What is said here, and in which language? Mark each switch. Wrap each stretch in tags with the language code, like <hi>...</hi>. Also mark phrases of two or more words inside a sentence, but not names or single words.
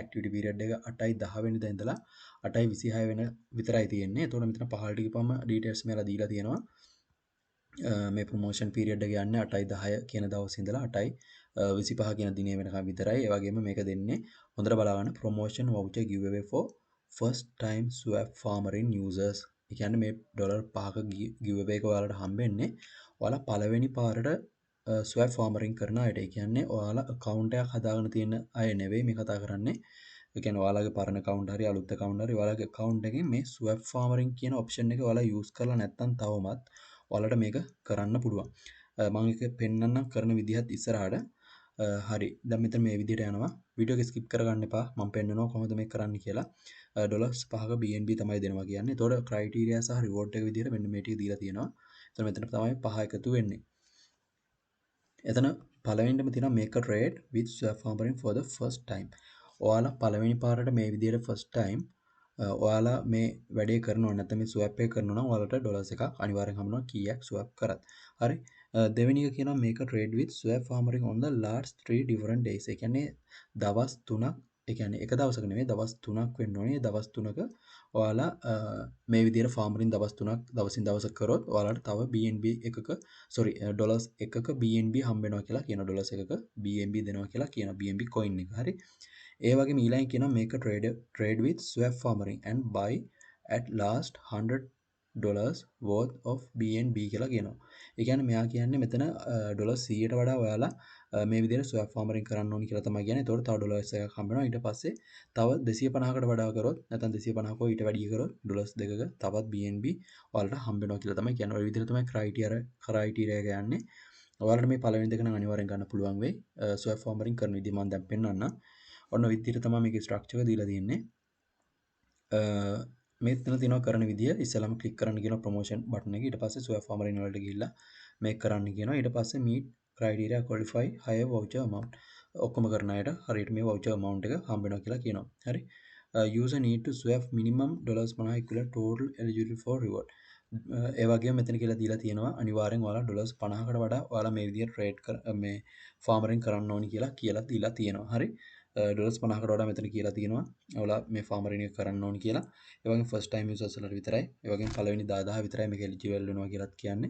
<en>activity period</en> <si>එක 8යි 10 වෙනිදා ඉඳලා 8යි 26 වෙන විතරයි තියෙන්නේ. එතකොට මෙතන පහළට ගිහපම ඩීටේල්ස් මේලා දීලා තියෙනවා. මේ</si> <en>promotion period</en> <si>එක යන්නේ 8යි 10 කියන දවසේ ඉඳලා 8යි 25 කියන දිනේ වෙනකම් විතරයි. ඒ වගේම මේක දෙන්නේ හොඳට බලා ගන්න</si> <en>promotion voucher giveaway for first time swap farmering users.</en> <si>ඒ කියන්නේ මේ ඩොලර් 5ක giveaway එක ඔයාලට හම්බෙන්නේ ඔයාලා පළවෙනි පාරට</si> <en>swap farming</en> <si>කරන අයට. ඒ කියන්නේ ඔයාලා account එකක් හදාගෙන තියෙන අය නෙවෙයි මේ කතා කරන්නේ. ඒ කියන්නේ ඔයාලගේ පරණ account හරි අලුත් account හරි ඔයාලගේ account එකෙන් මේ</si> <en>swap farming</en> <si>කියන option එක ඔයාලා use කරලා නැත්නම් තවමත් ඔයාලට මේක කරන්න පුළුවන්. මම ඒක පෙන්නන්නම් කරන විදිහත් ඉස්සරහට. හරි. දැන් මෙතන මේ විදිහට යනවා. වීඩියෝ එක skip කරගන්න එපා. මම පෙන්නනවා කොහොමද මේක කරන්න කියලා. ඩොලර්ස් 5ක BNB තමයි දෙනවා කියන්නේ. ඒතකොට criteria සහ reward එක විදිහට මෙන්න මේ ටික දීලා තියෙනවා. එතන මෙතන තමයි 5 එකතු වෙන්නේ. එතන පළවෙනිදම තියෙනවා</si> <en>make a trade with swap farming for the first time.</en> <si>ඔයාලා පළවෙනි පාරට මේ විදිහට</si> <en>first time</en> <si>ඔයාලා මේ වැඩේ කරනවා නැත්නම් මේ swap එක කරනවා නම් ඔයාලට ඩොලර්ස් එකක් අනිවාර්යෙන් හම්බෙනවා කීයක් swap කරත්. හරි. දෙවෙනි එක කියනවා</si> <en>make a trade with swap farming on the last 3 different days.</en> <si>ඒ කියන්නේ දවස් 3ක් ඒ කියන්නේ එක දවසක නෙමෙයි දවස් 3ක් වෙන්න ඕනේ. දවස් 3ක ඔයාලා මේ විදිහට farming දවස් 3ක් දවසින් දවස කරොත් ඔයාලට තව BNB එකක ඩොලර්ස් එකක BNB හම්බ වෙනවා කියලා කියනවා. ඩොලර්ස් එකක BNB දෙනවා කියලා කියනවා. BNB coin එක. හරි. ඒ වගේම ඊළඟ කියනවා</si> <en>make a trade with swap farming and buy at last $100 worth of BNB</en> <si>කියලා කියනවා. ඒ කියන්නේ මෙයා කියන්නේ මෙතන ඩොලර් 100ට වඩා ඔයාලා මේ විදිහට</si> <en>swap farming</en> <si>කරන්න ඕනි කියලා තමයි කියන්නේ. ඒතකොට තව ඩොලර්ස් එකක් හම්බ වෙනවා. ඊට පස්සේ තව 250කට වඩා කරොත් නැත්නම් 250ක ඊට වැඩි කරොත් ඩොලර්ස් දෙකක තවත් BNB ඔයාලට හම්බ වෙනවා කියලා තමයි කියන්නේ. ඔය විදිහට තමයි criteria එක යන්නේ. ඔයාලට මේ පළවෙනි දෙක නම් අනිවාර්යෙන් ගන්න පුළුවන් වෙයි.</si> <en>swap farming</en> <si>කරන විදිහ මම දැන් පෙන්නන්නම්. ඔන්න විදිහට තමයි මේකේ ස්ට්‍රක්චර් එක දීලා තියෙන්නේ. මෙතන තියෙනවා කරන විදිය ඉස්සෙල්ලාම ක්ලික් කරන්න කියනවා</si> <en>promotion button</en> <si>එක. ඊට පස්සේ</si> <en>swap farming</en> <si>වලට ගිහිල්ලා මේක කරන්න කියනවා. ඊට පස්සේ</si> <en>meet criteria qualify higher voucher amount.</en> <si>ඔක්කොම කරන අයට හරියට මේ</si> <en>voucher amount</en> <si>එක හම්බ වෙනවා කියලා කියනවා. හරි.</si> <en>User need to swap minimum $50 equivalent total eligible for reward.</en> <si>ඒ වගේම මෙතන කියලා දීලා තියෙනවා අනිවාර්යෙන් ඔයාලා ඩොලර්ස් 50කට වඩා ඔයාලා මේ විදිහට ට්‍රේඩ් මේ ෆාමරින් කරන්න ඕනි කියලා දීලා තියෙනවා. හරි. ඩොලර්ස් 50කට වඩා මෙතන කියලා තියෙනවා. ඔයාලා මේ ෆාමරින් එක කරන්න ඕනි කියලා. ඒ වගේම</si> <en>first time users</en> <si>වලට විතරයි. ඒ වගේම පළවෙනි 10000 විතරයි මේක එලිජිබල් වෙනවා කියලාත් කියන්නේ.</si>